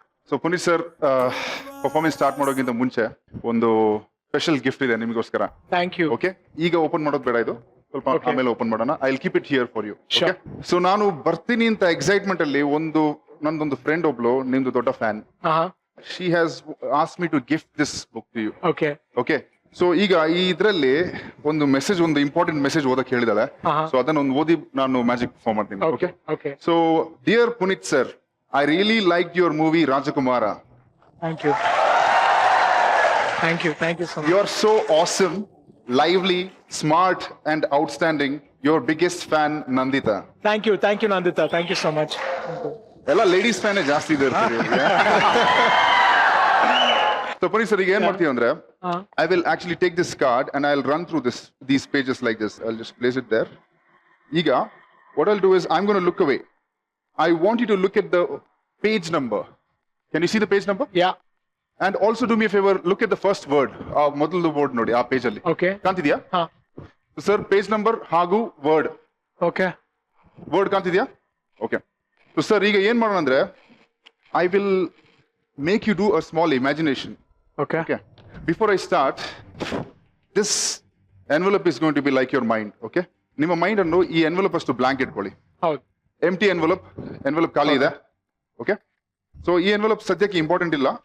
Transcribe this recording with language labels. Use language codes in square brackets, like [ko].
[kn] So Puneeth sir, performance start ಮಾಡೋಕ್ಕಿಂತ ಮುಂಚೆ ಒಂದು ಸ್ಪೆಷಲ್ ಗಿಫ್ಟ್ ಇದೆ ನಿಮಗೋಸ್ಕರ. [en] Thank you. [kn] ಓಕೆ, ಈಗ ಓಪನ್ ಮಾಡೋದು ಬೇಡ, ಇದು ಸ್ವಲ್ಪ ಆಮೇಲೆ ಓಪನ್ ಮಾಡೋಣ. [en] I will keep it here for you. Sure. [kn] So ನಾನು ಬರ್ತೀನಿ ಅಂತ ಎಕ್ಸೈಟ್ಮೆಂಟ್ ಅಲ್ಲಿ ನಂದೊಂದು ಫ್ರೆಂಡ್ ಒಬ್ಳು ನಿಮ್ದು ದೊಡ್ಡ fan. [en] She has asked me to gift this book to you. Okay. Okay. [kn] So ಈಗ ಈ ಇದ್ರಲ್ಲಿ ಒಂದು ಇಂಪಾರ್ಟೆಂಟ್ ಮೆಸೇಜ್ ಓದಕ್ಕೆ ಹೇಳಿದಾಳೆ. ಸೊ ಅದನ್ನ ಒಂದು ಓದಿ ನಾನು ಮ್ಯಾಜಿಕ್ ಪರ್ಫಾರ್ಮ್ ಮಾಡ್ತೀನಿ. [en] Okay. Okay. So dear Puneeth sir, I really like your movie Rajakumara. Thank you. Thank you. Thank you so much. You are so awesome lively, smart, and outstanding. Your biggest fan, Nandita. Thank you Nandita, thank you so much. [kn] ಎಲ್ಲ ladies ಫ್ಯಾನೇ ಜಾಸ್ತಿ ಇದೆ. [en] So, Puneet sir, [kn] ಈಗ ಏನ್ ಮಾಡ್ತೀವಿ ಅಂದ್ರೆ, [en] I will actually take this card and I'll run through these pages like this. I'll just place it there. ಈಗ, what I'll do is, I'm going to look away. I want you to look at the page number. Can you see the page number? Yeah, And also do me a favor, look at the first word. [kn] ಮೊದಲು word ನೋಡಿ ಆ page ಅಲ್ಲಿ. [en] Okay. [kn] ಕಾಣ್ತಿದ್ಯಾ? ಹಾ, [en] Sir page number ಹಾಗೂ word okay. [kn] ಕಾಣ್ತಿದ್ಯಾ? Okay. [en] so sir [kn] ಈಗ ಏನ್ ಮಾಡೋಣ ಅಂದ್ರೆ, [en] I will make you do a small imagination. Okay. Okay. Before I start, this envelope is going to be like your mind. Okay. [kn] ನಿಮ್ಮ mind ಅನ್ನು ಈ envelope ಅಷ್ಟು blank ಇಟ್ಕೊಳ್ಳಿ. ಹೌದು. ಎಂಟಿ ಎನ್ವೆಲಪ್ ಖಾಲಿ ಇದೆ. ಓಕೆ. ಸೊ ಈ ಎನ್ವೆಲಪ್ ಸದ್ಯಕ್ಕೆ ಇಂಪಾರ್ಟೆಂಟ್ ಇಲ್ಲ.